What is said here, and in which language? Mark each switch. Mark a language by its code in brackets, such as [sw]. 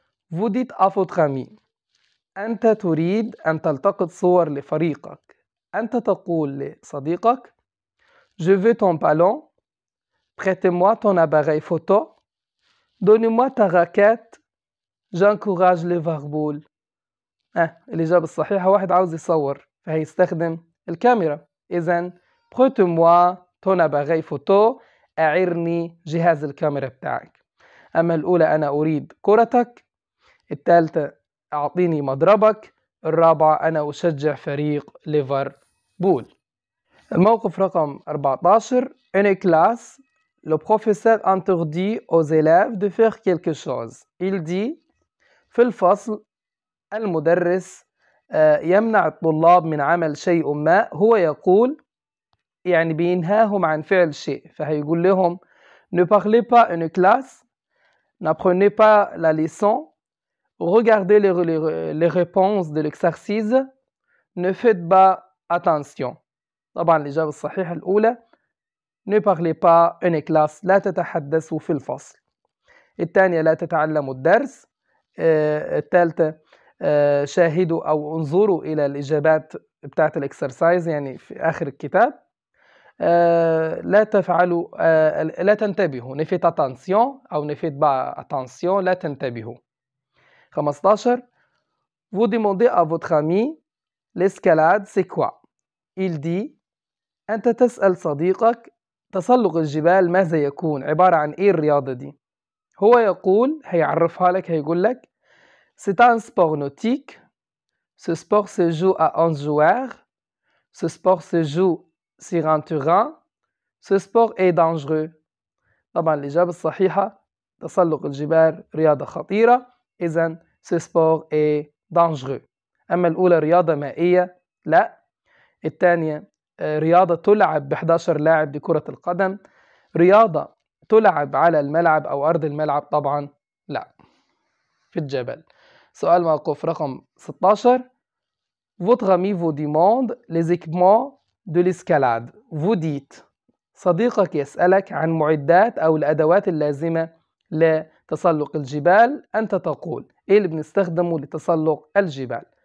[fr] Vous dites à votre ami [ar] أنت تريد أن تلتقط صور لفريقك. أنت تقول لصديقك [fr] Je veux ton ballon. Prête-moi ton appareil photo. Donne-moi ta raquette. J'encourage Liverpool. [ar] الإجابة الصحيحة واحد عاوز يصور فهيستخدم الكاميرا. إذن [fr] prête-moi ton appareil photo [ar] أعرني جهاز الكاميرا بتاعك. أما الأولى أنا أريد كرتك. الثالثة أعطيني مضربك. الرابعة أنا أشجع فريق ليفربول. الموقف رقم 14. [fr] Une classe, le professeur interdit aux élèves de faire quelque chose. Il dit [ar] في الفصل المدرس يمنع الطلاب من عمل شيء ما. هو يقول يعني بينهاهم عن فعل شيء، فهيقول لهم [fr] ne parlez pas une classe, n'apprenez pas la leçon, regardez les réponses de l'exercice, ne faites pas attention. [ar] طبعا الإجابة الصحيحة الأولى [fr] ne parlez pas une classe، [ar] لا تتحدثوا في الفصل. الثانية لا تتعلموا الدرس. الثالثة شاهدوا أو انظروا إلى الإجابات بتاعت الإكسرسايز يعني في آخر الكتاب. لا تفعلوا لا تنتبهوا [fr] ne faites attention [ar] أو [fr] ne faites pas attention، [ar] لا تنتبهوا. 15. [fr] Vous demandez à votre ami l'escalade c'est quoi. Il dit [ar] أنت تسأل صديقك تسلق الجبال ماذا يكون، عبارة عن إيه الرياضة دي. هو يقول هيعرفها لك، هيقول لك [fr] c'est un sport nautique, ce sport se joue à 11 joueurs, ce sport se joue sur un terrain, ce sport est dangereux. [ar] طبعا الإجابة الصحيحة تسلق الجبال رياضة خطيرة، إذن [fr] ce sport est dangereux. [ar] أما الأولى رياضة مائية لا. الثانية رياضة تلعب ب11 لاعب لكرة القدم. رياضة تلعب على الملعب أو أرض الملعب طبعا لا، في الجبل. سؤال موقف رقم 16. [fr] Votre ami vous demande les équipements de l'escalade. Vous dites [ar] صديقك يسألك عن معدات أو الأدوات اللازمة لتسلق الجبال. أنت تقول إيه اللي بنستخدمه لتسلق الجبال.